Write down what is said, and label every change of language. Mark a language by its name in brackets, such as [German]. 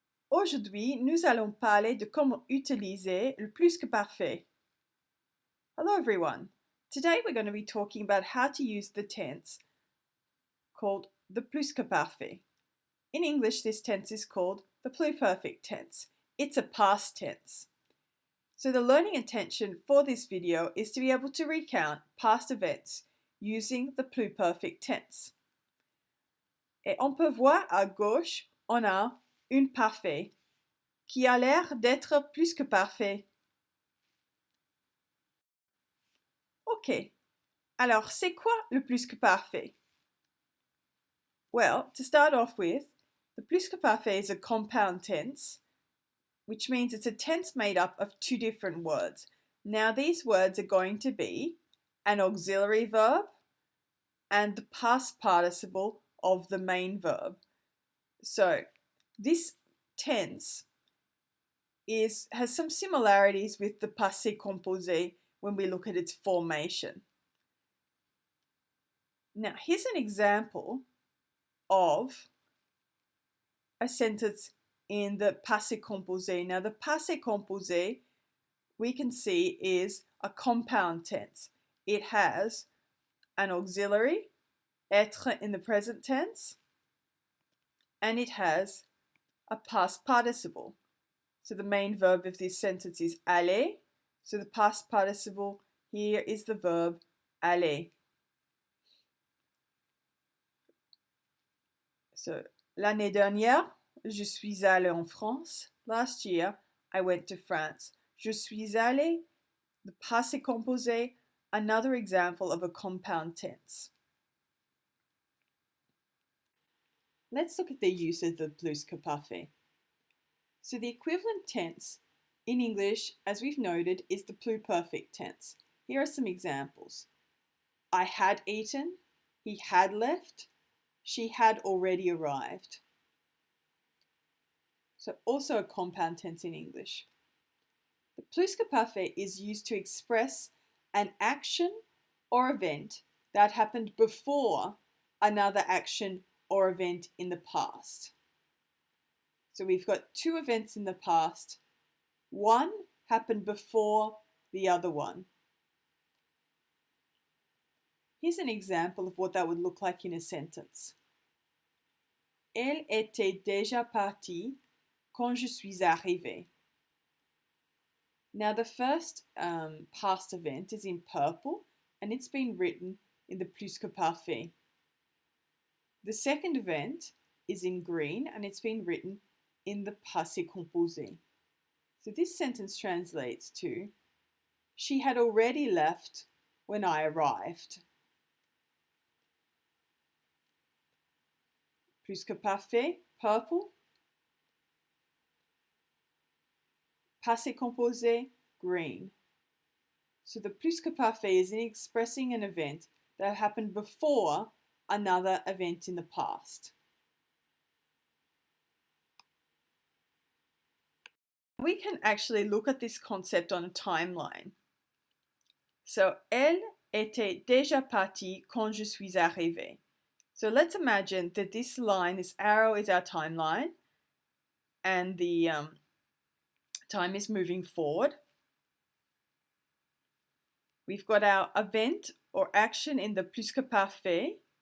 [French] Aujourd'hui, nous allons parler de comment utiliser le plus que parfait. [English] Hello everyone. Today we're going to be talking about how to use the tense called the plus-que-parfait. In English, this tense is called the pluperfect tense. It's a past tense. So the learning intention for this video is to be able to recount past events using the pluperfect tense. [French] Et on peut voir à gauche, on a un parfait qui a l'air d'être plus que parfait. Ok, alors c'est quoi le plus que parfait? [English] Well, to start off with, the plus que parfait is a compound tense, which means it's a tense made up of two different words. Now these words are going to be an auxiliary verb and the past participle of the main verb. So this tense has some similarities with the passé composé when we look at its formation. Now here's an example of a sentence in the passé composé. Now the passé composé we can see is a compound tense. It has an auxiliary, être in the present tense, and it has a past participle. So the main verb of this sentence is aller. So the past participle here is the verb aller. [French] So l'année dernière, je suis allé en France. [English] Last year, I went to France. [French] Je suis allé, [English] the passé composé, another example of a compound tense. Let's look at the use of the plus-que-parfait. So the equivalent tense in English, as we've noted, is the pluperfect tense. Here are some examples. I had eaten, he had left, she had already arrived. So also a compound tense in English. The plus-que-parfait is used to express an action or event that happened before another action or event in the past. So we've got two events in the past. One happened before the other one. Here's an example of what that would look like in a sentence. [French] Elle était déjà partie quand je suis arrivée. [English] Now the first past event is in purple and it's been written in the plus-que-parfait. The second event is in green and it's been written in the passé composé. So this sentence translates to, she had already left when I arrived. Plus-que-parfait, purple. Passé composé, green. So the plus-que-parfait is in expressing an event that happened before another event in the past. We can actually look at this concept on a timeline. [French] So, elle était déjà partie quand je suis arrivée. [English] So let's imagine that this line, this arrow is our timeline, and the time is moving forward. We've got our event or action in the plus-que-parfait.